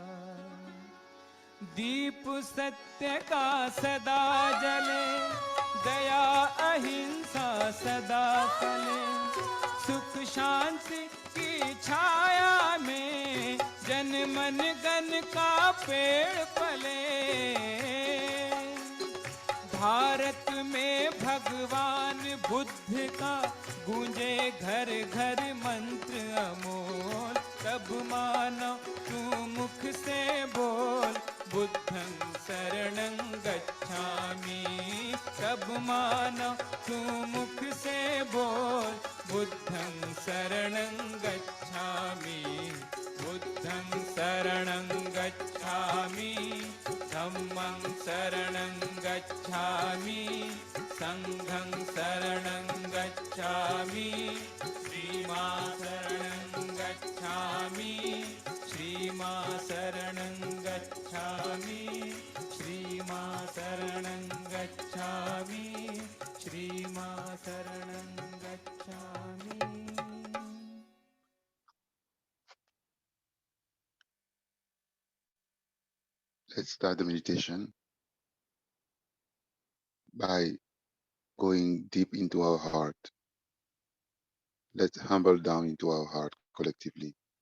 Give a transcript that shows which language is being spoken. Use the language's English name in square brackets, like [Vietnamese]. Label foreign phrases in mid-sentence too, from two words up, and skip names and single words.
[Hindi] दीप सत्य का सदा जले, दया अहिंसा सदा फले, सुख शांति की छाया में जन मन गन का पेड़ पले। भारत में भगवान बुद्ध का गूंजे घर घर मंत्र अमोल, तब मानो तू मुख से बोल, [Pali] बुद्धं शरणं गच्छामि। [Hindi] तब मानो तू मुख से बोल, [Pali] बुद्धं शरणं गच्छामि, बुद्धं शरणं गच्छामि, धम्मं शरणं गच्छामि, संघं शरणं गच्छामि, श्रीमा शरणं गच्छामि, श्रीमा शरणं गच्छामि, श्रीमा शरणं गच्छामि, श्रीमा शरणं गच्छामि। [English] Let's start the meditation by going deep into our heart. Let's humble down into our heart collectively.